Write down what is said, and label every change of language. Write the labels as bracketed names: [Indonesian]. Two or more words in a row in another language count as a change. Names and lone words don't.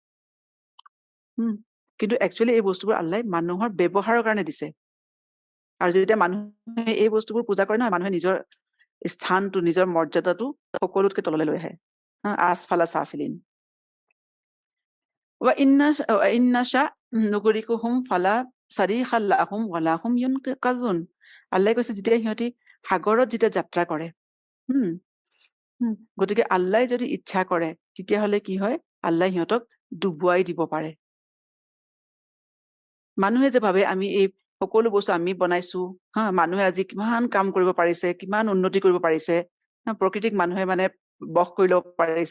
[Assamese] কিন্তু একচুৱেলি এই বস্তুবোৰ আল্লাহে মানুহৰ ব্যৱহাৰৰ কাৰণে দিছে। আৰু যেতিয়া মানুহে এই বস্তুবোৰ পূজা কৰে নহয়, মানুহে নিজৰ স্থানটো, নিজৰ মৰ্যাদাটো সকলোতকে তললৈ লৈ আহে, [Arabic] أسفل سافلين. وإن نشأ نغرقهم فلا صريخ لهم ولا هم ينقذون. [Assamese] আল্লাহে কৈছে যেতিয়া সিহঁতি সাগৰত যেতিয়া যাত্ৰা কৰে, হুম গতিকে আল্লাহে যদি ইচ্ছা কৰে তেতিয়াহ'লে কি হয়, আল্লাহে সিহঁতক ডুবুৱাই দিব পাৰে। মানুহে যে ভাবে আমি এই সকলো বস্তু আমি বনাইছো, মানুহে আজি কিমান কাম কৰিব পাৰিছে, কিমান উন্নতি কৰিব পাৰিছে, প্ৰকৃতিক মানুহে মানে বশ কৰি ল'ব পাৰিছে।